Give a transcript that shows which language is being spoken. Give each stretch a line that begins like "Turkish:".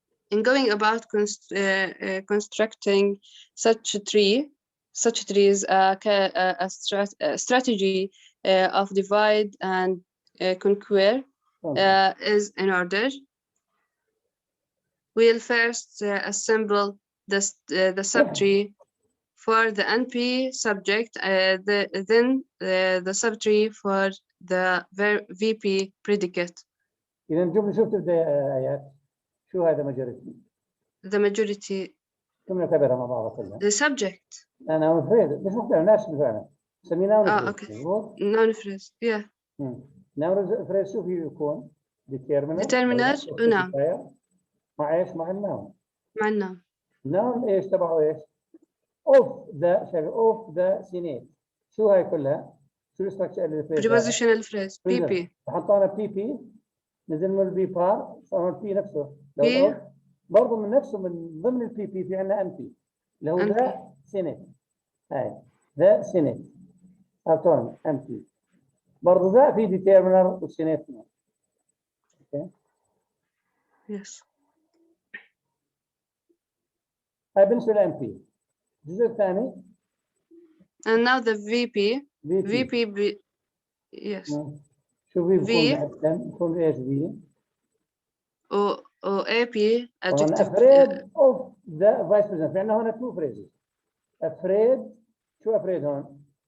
English: In going about constructing such trees, a strategy of divide and conquer is in order. We'll first assemble the subtree for the NP subject, then the subtree for the VP predicate.
Arabic: إذا الجملة شو بتبدأ آيات؟ شو هذا majority؟
English: The majority.
Arabic: كم نعتبرها مع بعض كلها؟
English: The subject.
Arabic: أنا phrase مش مختلف نفس الفعل. سميناه noun phrase.
English: Okay. Noun phrase. Yeah.
Arabic: noun phrase شو فيه يكون؟ determiner ونام. مع ايش؟ مع الناون. مع النام. الناون ايش تبعه ايش؟
English: Of the of the senate.
Arabic: شو هاي كلها؟ شو الستراكشر اللي في
English: prepositional phrase P P.
Arabic: حطينا بي بي، نزل من البي بار صار البي نفسه. بي برضه من نفسه من ضمن البي بي في عندنا ان بي اللي هو ذا سينيت. هاي ذا سينيت حطينا ان بي. برضه ذا في ديترمينر والسينيت.
English: Okay. Yes.
Arabic: هاي بالنسبه للام بي. الجزء الثاني.
English: And now the VP. VP. Yes.
Arabic: شو في بيكون ايش في؟
English: او AP adjective. afraid of the vice president.
Arabic: في عندنا هنا
English: two phrases.
Arabic: afraid. شو afraid هون؟